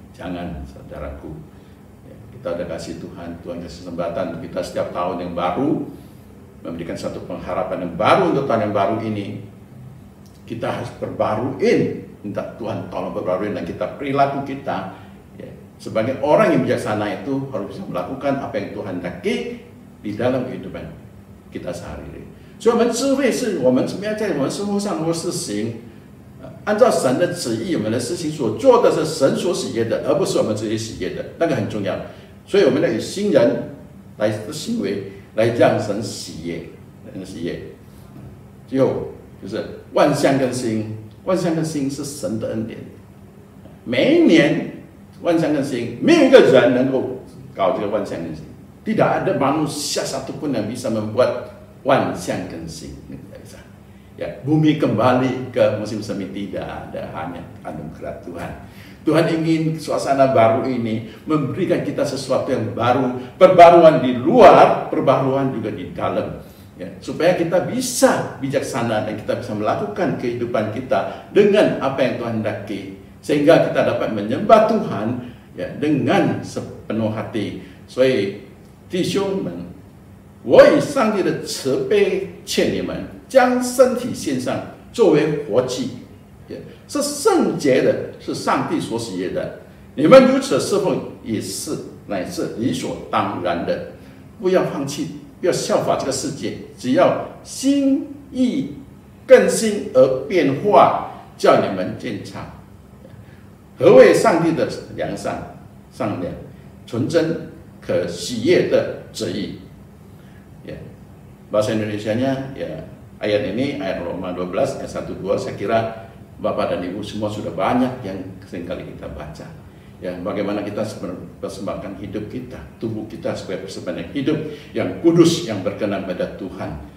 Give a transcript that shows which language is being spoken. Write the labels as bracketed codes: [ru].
[id] Jangan, saudaraku, ya, kita udah kasih Tuhan kasih kesempatan kita setiap tahun yang baru, memberikan satu pengharapan yang baru untuk tahun yang baru ini. Kita harus perbaruin, minta Tuhan tolong perbaruin, dan kita perilaku kita, ya, sebagai orang yang bijaksana itu harus bisa melakukan apa yang Tuhan hendaki di dalam kehidupan kita sehari-hari. [zh] 所以，我们智慧是我们怎么样在我们生活上能够施行，按照神的旨意，我们的事情所做的是神所喜悦的，而不是我们自己喜悦的，那个很重要。所以，我们要以新人来的行为来让神喜悦，让神喜悦。最后就是万象更新，万象更新是神的恩典。每一年万象更新，没有一个人能够搞这个万象更新， [id] tidak ada manusia satupun yang bisa membuat 万象更新， ya, bumi kembali ke musim semi, tidak ada, hanya anugerah Tuhan. Tuhan ingin suasana baru ini memberikan kita sesuatu yang baru, perbaruan di luar, perbaruan juga di dalam, ya, supaya kita bisa bijaksana dan kita bisa melakukan kehidupan kita dengan apa yang Tuhan hendaki, sehingga kita dapat menyembah Tuhan, ya, dengan sepenuh hati. [zh] 所以弟兄们， 我以上帝的慈悲劝你们，将身体献上作为活祭，是圣洁的，是上帝所喜悦的。你们如此侍奉，也是乃是理所当然的。不要放弃，不要效法这个世界，只要心意更新而变化，叫你们鉴察何谓上帝的良善、善良、纯真、可喜悦的旨意。 [id] Ya, bahasa Indonesianya, ya, ayat ini, ayat Roma 12 ayat 1-2, saya kira Bapak dan Ibu semua sudah banyak yang seringkali kita baca. Ya, bagaimana kita persembahkan hidup kita, tubuh kita sebagai persembahan hidup yang kudus, yang berkenan pada Tuhan.